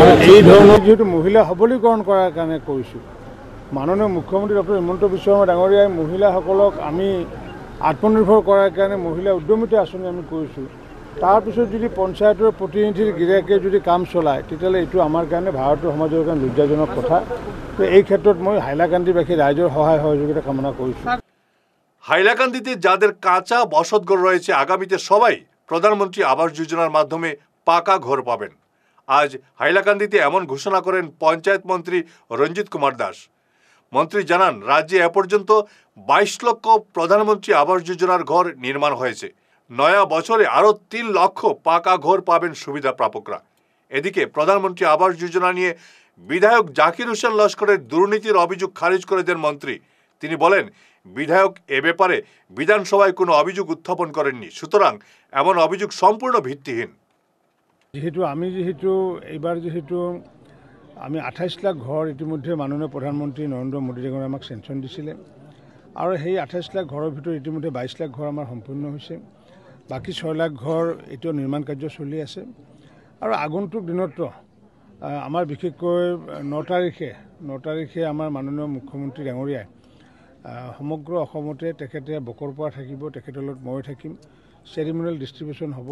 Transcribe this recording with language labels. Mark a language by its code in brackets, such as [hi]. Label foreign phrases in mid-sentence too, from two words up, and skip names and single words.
[as] এই ধৰণৰ যেহেতু মহিলা সবলীকৰণ কৰাৰ কাৰণে কৈছোঁ মাননীয় মুখ্যমন্ত্ৰী ডক্টৰ হিমন্ত বিশ্ব শৰ্মা ডাঙৰীয়াই মহিলাসকলক আমি আত্মনিৰ্ভৰ কৰাৰ কাৰণে মহিলা উদ্যমিতা আঁচনি আমি কৰিছোঁ তাৰপিছত যদি পঞ্চায়তৰ প্ৰতিনিধিৰ গিৰিয়েকে যদি কাম চলায় তেতিয়াহ'লে এইটো আমাৰ কাৰণে ভাৰতীয় সমাজৰ কাৰণে লজ্জাজনক কথা তো এই ক্ষেত্ৰত মই হাইলাকান্দিবাসী ৰাইজৰ সহায় সহযোগিতা কামনা কৰিছোঁ [bn] হাইলাকান্দিতে যাদের কাঁচা বসতঘর রয়েছে আগামীতে সবাই প্রধানমন্ত্রী আবাস যোজনার মাধ্যমে পাকা ঘর পাবেন। আজ হাইলাকান্দিতে এমন ঘোষণা করেন পঞ্চায়েত মন্ত্রী রঞ্জিত কুমার দাস। মন্ত্রী জানান রাজ্যে এ পর্যন্ত 22 লক্ষ প্রধানমন্ত্রী আবাস যোজনার ঘর নির্মাণ হয়েছে। নয়া বছরে আরও 3 লক্ষ পাকা ঘর পাবেন সুবিধা প্রাপকরা। এদিকে প্রধানমন্ত্রী আবাস যোজনা নিয়ে বিধায়ক জাকির হোসেন লস্করের দুর্নীতির অভিযোগ খারিজ করে দেন মন্ত্রী। তিনি বলেন বিধায়ক এ ব্যাপারে বিধানসভায় কোনো অভিযোগ উত্থাপন করেননি, সুতরাং এমন অভিযোগ সম্পূর্ণ ভিত্তিহীন। [as] যেহেতু এইবাৰ আমি 28 লাখ ঘৰ ইতিমধ্যে মাননীয় প্ৰধানমন্ত্ৰী নৰেন্দ্ৰ মোদী ডাঙৰীয়াই আমাক চেংচন দিছিলে আৰু সেই 28 লাখ ঘৰৰ ভিতৰত ইতিমধ্যে 22 লাখ ঘৰ আমাৰ সম্পূৰ্ণ হৈছে। বাকী 6 লাখ ঘৰ এতিয়াও নিৰ্মাণ কাৰ্য চলি আছে আৰু আগন্তুক দিনতো আমাৰ বিশেষকৈ 9 তাৰিখে আমাৰ মাননীয় মুখ্যমন্ত্ৰী ডাঙৰীয়াই সমগ্ৰ অসমতে তেখেতে বকৰপৰা থাকিব, তেখেতৰ লগত মই থাকিম, [en] ceremonial distribution [as] হ'ব।